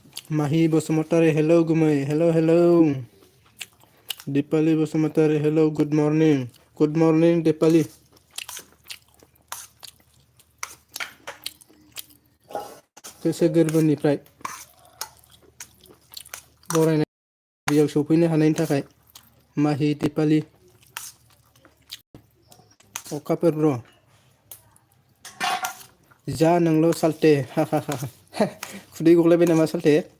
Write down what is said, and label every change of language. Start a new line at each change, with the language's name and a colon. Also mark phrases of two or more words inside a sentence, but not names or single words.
English: Mahi Basumatari, hello Gumay, hello. Dipali Basumatari, hello, good morning. Good morning, Dipali.
Bodo: गोसो गोरबोनिफ्राय बरायनाय बेयाव सफैनो हानायनि थाखाय माहि दिपालि अखाफोर ब्र जा नोंल' साल्टे हा खुदै गलायबाय नामा साल्टे